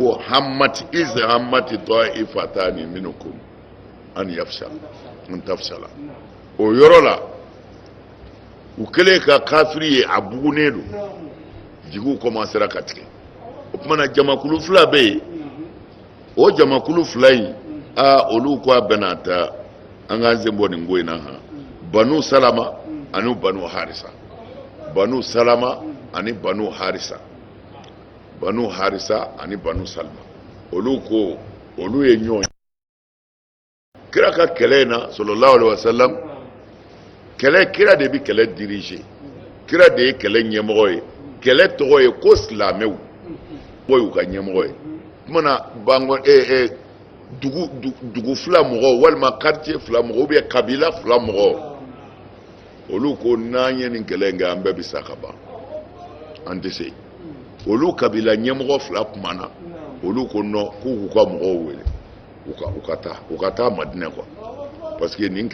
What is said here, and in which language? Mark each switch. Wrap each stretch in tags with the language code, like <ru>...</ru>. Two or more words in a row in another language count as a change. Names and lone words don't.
<bm>ko</bm> <ar>همت طائفتان منكم أن تفشلا</ar> <bm>o yɔrɔ la u kɛlen ka kafiri ye a bugunen don jigiw commencera ka tigɛ o tuma na jamakulu fila bɛ yen o jamakulu fila in olu ko a bɛna ta an k'an sen bɔ nin ko in na Banu Salama ani Banu Harisa Banu Salama ani Banu Harisa ani Banu Salma olu ko olu ye ɲɔgɔn kira ka kɛlɛ in na</bm> <ar>صلى الله عليه وسلم</ar> <bm>kira de bi kɛlɛ diriger kira de ye kɛlɛ ɲɛmɔgɔ ye kɛlɛ tɔgɔ ye ko silamɛw o y'u ka ɲɛmɔgɔ ye kumana dugu fila mɔgɔ walima quartier fila mɔgɔ</bm> <fr>ou bien</fr> <bm>kabila fila mɔgɔ olu ko n'an ye nin kɛlɛ in kɛ an bɛɛ bɛ sa ka ban an tɛ se olu kabila ɲɛmɔgɔ fila kumana olu ko non k'u ka mɔgɔw wele u ka taa Madinɛ</bm> <fr>quoi parce que</fr> <bm>nin</bm>